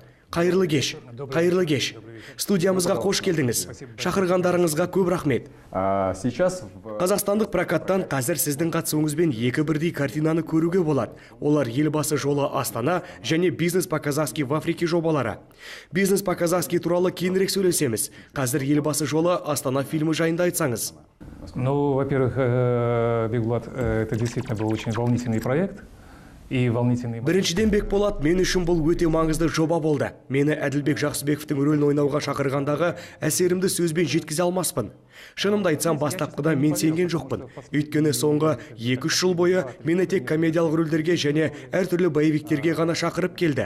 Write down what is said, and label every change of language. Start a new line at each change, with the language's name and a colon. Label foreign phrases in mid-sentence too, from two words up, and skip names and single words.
Kazakh: Қайырлы кеш, қайырлы кеш. Студиямызға қош келдіңіз. Шақырғандарыңызға көп рахмет. Қазақстандық прокаттан қазір сіздің қатысуыңызбен 2 бірдей картинаны көруге болады. Олар елбасы жолы Астана және бизнес по-казахски в Африке жобалары. Бизнес по-казахски туралы кейінірек сөйлесеміз. Қазір елбасы жолы Астана фильмі жайында айтсаңыз.
Russian: Ну, во-первых, Бекболат, это действительно был очень волнительный проект.
Kazakh: Біріншіден Бекболат, мен үшін бұл өте маңызды жоба болды. Мені Әділбек Жақсыбековтың рөлін ойнауға шақырғандағы әсерімді сөзбен жеткізе алмаспын. Шынымды айтсам, бастапқыда мен сенген жоқпын. Өйткені соңғы 2-3 жыл бойы мені тек комедиялық рөлдерге және әртүрлі боевиктерге ғана шақырып келді.